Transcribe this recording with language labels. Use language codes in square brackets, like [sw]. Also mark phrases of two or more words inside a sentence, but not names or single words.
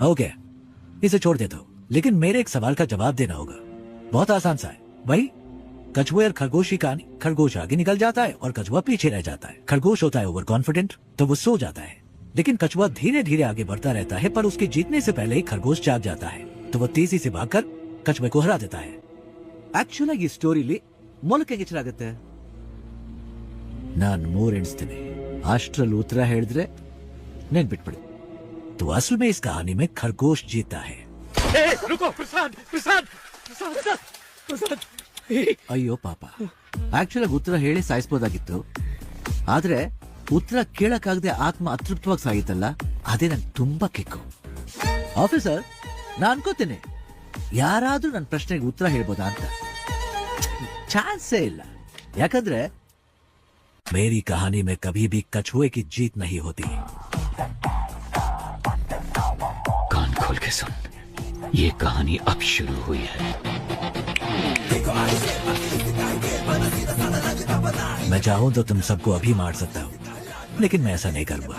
[hi] ओके, इसे छोड़ देता हूं, लेकिन मेरे एक सवाल का जवाब देना होगा। बहुत आसान सा है भाई। कछुए और खरगोश की कहानी, खरगोश आगे निकल जाता है और कछुआ पीछे रह जाता है। खरगोश होता है [en] over confident, [hi] तो वो सो जाता है, लेकिन कछुआ धीरे धीरे आगे बढ़ता रहता है, पर उसके जीतने से पहले ही खरगोश जाग जाता है, तो वो तेजी से भागकर कछुए को हरा देता है। [kn] ಆಕ್ಚುಲ್ ಆಗಿ ಈ ಸ್ಟೋರಿಲಿ ಮೊಲಕ್ಕೆ ಗಿಚ್ಚಲಾಗುತ್ತೆ. ನಾನ್ 3 ಎಣಿಸ್ತೀನಿ, ಅಷ್ಟ್ರಲ್ಲಿ ಉತ್ತರ ಹೇಳಿದ್ರೆ ನೆನ್ಪಿಟ್ಬಿಡಿ. [hi] तो असल में इस कहानी में खरगोश जीता है. रुको प्रसाद प्रसाद प्रसाद प्रसाद. [kn] ಅಯ್ಯೋ ಪಾಪ, ಆಕ್ಚುಲ್ ಆಗಿ ಉತ್ತರ ಹೇಳಿ ಸಾಯಿಸಬಹುದಾಗಿತ್ತು, ಆದ್ರೆ ಉತ್ತರ ಕೇಳಕ್ಕಾಗದೆ ಆತ್ಮ ಅತೃಪ್ತವಾಗಿ ಸಾಗಿತ್ತಲ್ಲ, ಅದೇ ನಂಗೆ ತುಂಬಾ ಕಿಕ್ಕು. ಆಫೀಸರ್, ನಾನ್ ಅನ್ಕೋತೀನಿ ಯಾರಾದ್ರೂ ನನ್ನ ಪ್ರಶ್ನೆಗೆ ಉತ್ತರ ಹೇಳ್ಬೋದಾ ಅಂತ. ಚಾನ್ಸೇ ಇಲ್ಲ, ಯಾಕಂದ್ರೆ [hi] मेरी कहानी में कभी भी कछुए की जीत नहीं होती. कान खोल के सुन, ये कहानी अब शुरू हुई है. मैं चाहूं तो तुम सबको अभी मार सकता हूं, लेकिन मैं ऐसा नहीं करूंगा.